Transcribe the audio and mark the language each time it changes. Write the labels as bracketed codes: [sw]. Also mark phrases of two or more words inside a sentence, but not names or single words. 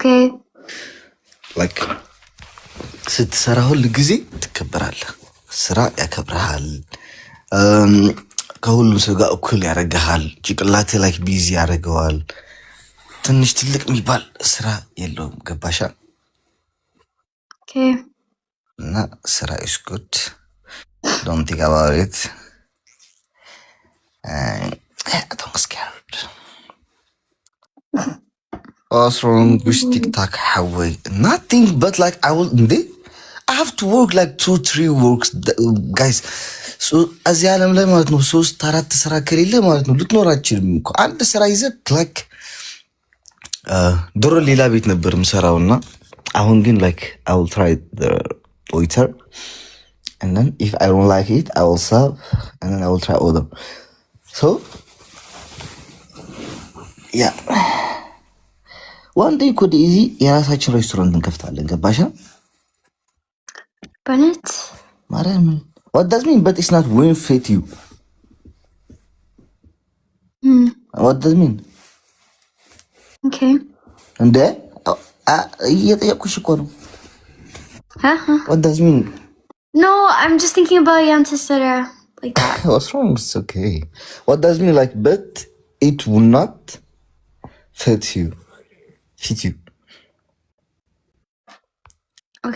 [am] ላይክ ስትሰራ ሁሉ ጊዜ ትከበራለህ። ስራ ያከብረሃል። ከሁሉም ሰው ጋር እኩል ያደርግሃል። ጭቅላት ላይ ቢዚ ያደርገዋል። ትንሽ ትልቅ የሚባል ስራ የለውም። ገባሻ? እና ስራ [en] is good. Don't think about it. Don't scared. What's wrong with TikTok? How nothing but like I have to work like 2-3 works guys. So as [am] ያለም ላይ ማለት ነው 3-4 ስራ ከሌለ ማለት ነው ልትኖር አትችልም እኮ። አንድ ስራ ይዘህ like ድሮ ሌላ ቤት ነበር የምሰራውና አሁን ግን [en] like I will try the waiter and then if I don't like it I will serve and then I will try other. So yeah, one day could easy [am] የራሳችን ሬስቶራንት እንከፍታለን። ገባሻ? በነት [en] ማርያም what does mean but it's not will fit you. What does mean? Okay. [am] እንደ እየጠየኩሽ እኮ ነው። [en] What does mean? No, I'm just thinking about your ancestor like that. What's wrong? It's okay. What does mean like but it will not fit you. Fit you. Okay.